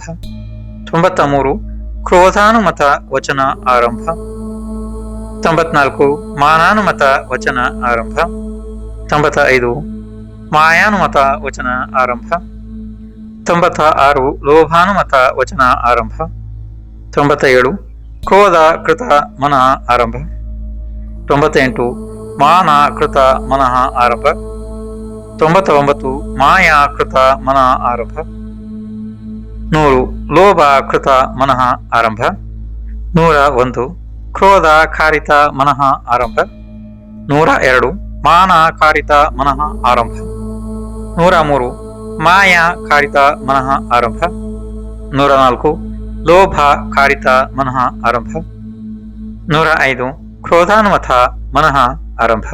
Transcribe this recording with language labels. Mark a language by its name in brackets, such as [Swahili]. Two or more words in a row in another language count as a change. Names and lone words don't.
[Kannada] 93 ಕ್ರೋಧಾನುಮತ ವಚನ ಆರಂಭ. 94 ಮಾನಾನುಮತ ವಚನ ಆರಂಭ. 95 ಮಾಯಾನುಮತ ವಚನ ಆರಂಭ. 96 ಲೋಭಾನುಮತ ವಚನ ಆರಂಭ. 97 ಕ್ರೋಧ ಕೃತ ಮನಃ ಆರಂಭ. 98 ಮಾನ ಕೃತ ಮನಃ ಆರಂಭ. 99 ಮಾಯಾ ಕೃತ ಮನಃ ಆರಂಭ. 100 ಲೋಭ ಕೃತ ಮನಃ ಆರಂಭ. 101 ಕ್ರೋಧ ಕಾರಿತ ಮನಃ ಆರಂಭ. 102 ಮಾನ ಕಾರಿತ ಮನಃ ಆರಂಭ. 103 ಮಾಯಾ ಕಾರಿತ ಮನಃ ಆರಂಭ. 104 ಲೋಭ ಕಾರಿತ ಮನಃ ಆರಂಭ. 105 ಕ್ರೋಧಾನುಮತ ಮನಃ ಆರಂಭ.